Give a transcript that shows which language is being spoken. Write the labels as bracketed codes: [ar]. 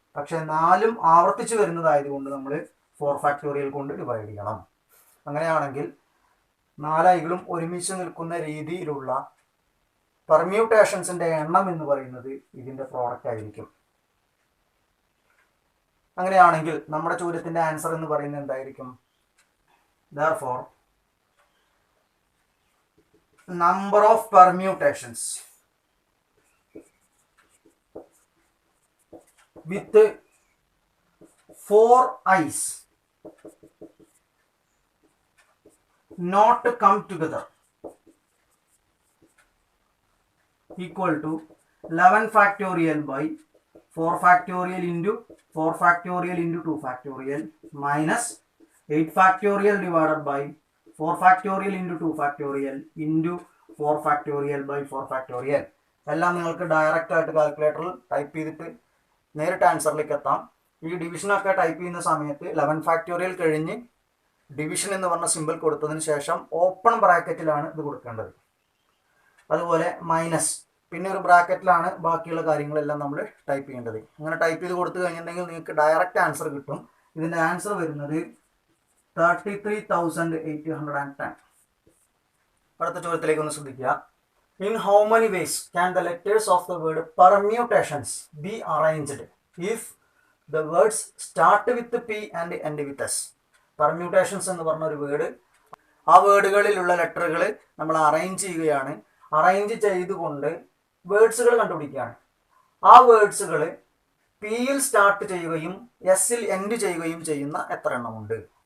[ml] പക്ഷെ 4ഉം ആവർത്തിച്ച് വരുന്നതായതുകൊണ്ട് നമ്മൾ 4 ഫാക്ടോറിയൽ കൊണ്ട് ഡിവൈഡ് ചെയ്യണം. അങ്ങനെയാണെങ്കിൽ 4 ഐകളും ഒരുമിച്ച് നിൽക്കുന്ന രീതിയിലുള്ള പെർമ്യൂട്ടേഷൻസിന്റെ എണ്ണം എന്ന് പറയുന്നത് ഇതിന്റെ പ്രോഡക്റ്റ് ആയിരിക്കും. അങ്ങനെയാണെങ്കിൽ നമ്മുടെ ചോദ്യത്തിന്റെ ആൻസർ എന്ന് പറയുന്നത് എന്തായിരിക്കും? [en] Therefore, number of permutations with 4 I's not come together equal to 11 factorial by 4 factorial into 4 factorial into 2 factorial minus 8 factorial divided by 4 factorial into 2 factorial into 4 factorial by 4 factorial. [ml] എല്ലാം നിങ്ങൾക്ക് direct ആയിട്ട് കാൽക്കുലേറ്ററിൽ type ചെയ്തിട്ട് നേരിട്ട് ആൻസറിലേക്ക് എത്താം. ഈ ഡിവിഷനൊക്കെ type ചെയ്യുന്ന സമയത്ത് 11 factorial കഴിഞ്ഞ് ഡിവിഷൻ എന്ന് പറഞ്ഞ സിമ്പിൾ കൊടുത്തതിന് ശേഷം ഓപ്പൺ ബ്രാക്കറ്റിലാണ് ഇത് കൊടുക്കേണ്ടത്. അതുപോലെ മൈനസ്, പിന്നെ ഒരു ബ്രാക്കറ്റിലാണ് ബാക്കിയുള്ള കാര്യങ്ങളെല്ലാം നമ്മൾ ടൈപ്പ് ചെയ്യേണ്ടത്. അങ്ങനെ ടൈപ്പ് ചെയ്ത് കൊടുത്തു കഴിഞ്ഞിട്ടുണ്ടെങ്കിൽ നിങ്ങൾക്ക് ഡയറക്റ്റ് ആൻസർ കിട്ടും. ഇതിൻ്റെ ആൻസർ വരുന്നത് 33,810. അടുത്ത ചോദ്യത്തിലേക്ക് ഒന്ന് ശ്രദ്ധിക്കുക. [en] In how many ways can the letters of the word permutations be arranged if the words start with P and end with S? [ml] Permutations എന്ന് പറഞ്ഞ ഒരു വേർഡ്, ആ വേർഡുകളിലുള്ള ലെറ്ററുകൾ നമ്മൾ അറേഞ്ച് ചെയ്യുകയാണ്. അറേഞ്ച് ചെയ്തുകൊണ്ട് വേർഡ്സുകൾ കണ്ടുപിടിക്കുകയാണ്. ആ വേർഡ്സുകൾ പിയിൽ സ്റ്റാർട്ട് ചെയ്യുകയും എസ്സിൽ എൻഡ് ചെയ്യുകയും ചെയ്യുന്ന എത്ര എണ്ണമുണ്ട്?